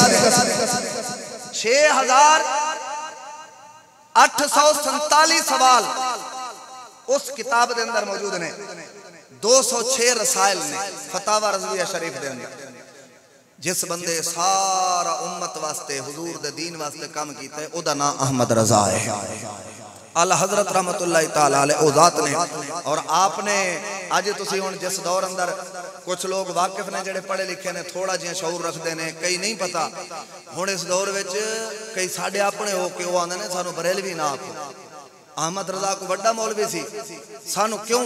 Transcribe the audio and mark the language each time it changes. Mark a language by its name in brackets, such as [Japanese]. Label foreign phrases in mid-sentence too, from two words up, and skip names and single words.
[Punjabi] 6,847 سوال اس کتاب کے اندر موجود نے. 206 رسائل نے فتاویٰ رضویہ شریف کے اندر. جس بندے سارا امت واسطے حضور دے دین واسطے کام کیتا ہے، اودا نام احمد رضا ہے. اعلیٰ حضرت [Arabic] رحمة الله تعالى عليه [Punjabi] او ذات نے. اور آپنے اج تسی ہن جس دور اندر کجھ لوگ واقف نے، جیہڑے پڑھے لکھے نے، تھوڑا جیہا شعور رکھتے ہیں، کئی نہیں پتا. ہن اس دور وچ کئی ساڈے اپنے ہو کے وہ آندے نے سانوں بریلوی نہ آکھو. احمد رضا کو بڑا مولوی سی، سانوں کیوں?